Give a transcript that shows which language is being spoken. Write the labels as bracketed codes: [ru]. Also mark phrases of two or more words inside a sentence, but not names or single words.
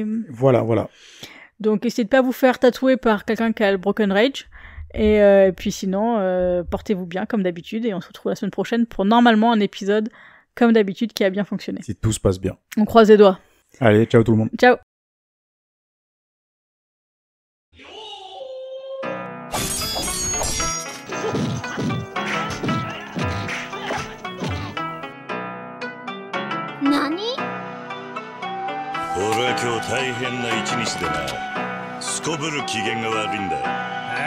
[fr] Voilà. Donc essayez de pas vous faire tatouer par quelqu'un qui a le Broken Rage. Et puis sinon, portez-vous bien comme d'habitude, et on se retrouve la semaine prochaine pour normalement un épisode comme d'habitude qui a bien fonctionné. Si tout se passe bien. On croise les doigts. Allez, ciao tout le monde. Ciao. [ja] Nani? 俺は今日大変な一日でな。すこぶる機嫌が悪いんだ。